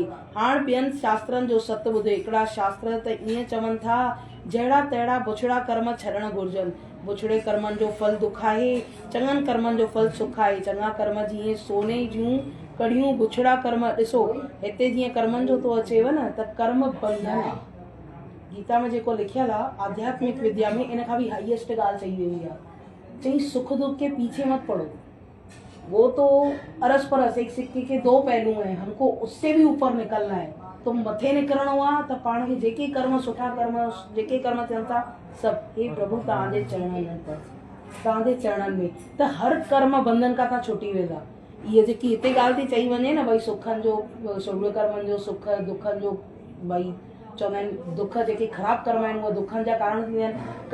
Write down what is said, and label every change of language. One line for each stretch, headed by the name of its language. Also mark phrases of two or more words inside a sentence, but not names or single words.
Sindhi: हाणे ॿियनि शास्त्रनि जो सत ॿुधे। हिकिड़ा शास्त्र त ईअं चवनि था जहिड़ा तहिड़ा बुछड़ा कर्म छॾणु घुरिजनि। बुछड़े कर्मनि जो फल दुख आहे, चङनि कर्मनि जो फल सुख आहे। चङा कर्म जीअं सोने जूं कड़ियूं, बुछड़ा कर्म ॾिसो हिते जीअं कर्मनि जो तो अचेव न त कर्म बंधन आहे। गीता में जेको लिखियल आहे आध्यात्मिक विद्या में इन खां बि हाईएस्ट ॻाल्हि चई वेंदी आहे।
Hindi: चई सुख दुख के पीछे मत पड़ो, वो तो अरस परस एक सिक्के के दो पहलू हैं, हमको उससे भी ऊपर निकलना है।
Sindhi: तो मथे निकिरणो आहे त पाण खे जेके कर्म सुठा कर्म जेके कर्म थियनि था सभु हे प्रभु तव्हांजे चरणनि में तव्हांजे चरणनि में त हर कर्म बंधन खां तव्हां छुटी वेंदा। इहे जेकी हिते ॻाल्हि थी चई वञे न भई सुखनि जो शुभ कर्मनि जो सुख दुखनि जो भई चवंदा आहिनि दुख जेके ख़राब कर्म आहिनि उहे दुखनि जा कारण थींदा आहिनि।